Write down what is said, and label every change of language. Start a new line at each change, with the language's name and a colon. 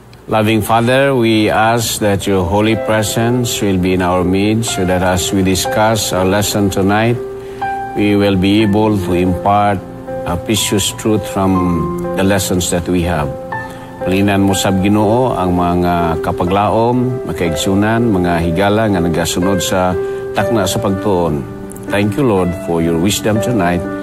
English: Loving Father, we ask that your holy presence will be in our midst so that as we discuss our lesson tonight, we will be able to impart a precious truth from the lessons that we have.
Cebuano: Palinan mo sab Ginoo ang mga kapaglaom, makaigsunan, mga higala nga nagasunod sa takna sa pagtuon.
English: Thank you, Lord, for your wisdom tonight.